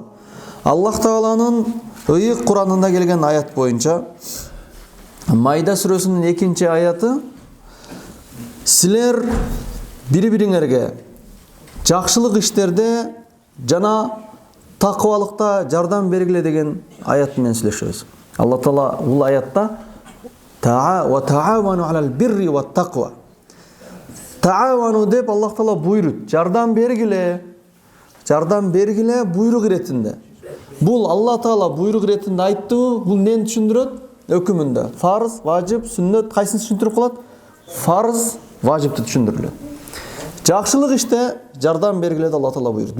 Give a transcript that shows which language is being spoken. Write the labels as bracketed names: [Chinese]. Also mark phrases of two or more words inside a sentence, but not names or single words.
[Kyrgyz] Аллах Тааланын ыйык Куранында келген аят боюнча Майда сүрөсүнүн 2-аяты силер бири-бириңерге жакшылык иштерде жана такыбалыкта жардам бергиле деген аят менен сүйлөшөбүз. Алла Таала бул аятта [Arabic] وتعاونوا على البر والتقوى. [Kyrgyz] Таавану деп Аллах Таала буйрут, жардам бергиле буйрук иретинде. Бул Алла Таала буйрук иретинде айттыбы, бул нени түшүндүрөт? Өкүмүндө фарз, важип, сүннөт кайсын түшүндүрүп калат? Фарз, важипти түшүндүрүлөт. Жакшылык иште жардам бергиле деп Алла Таала буйрут.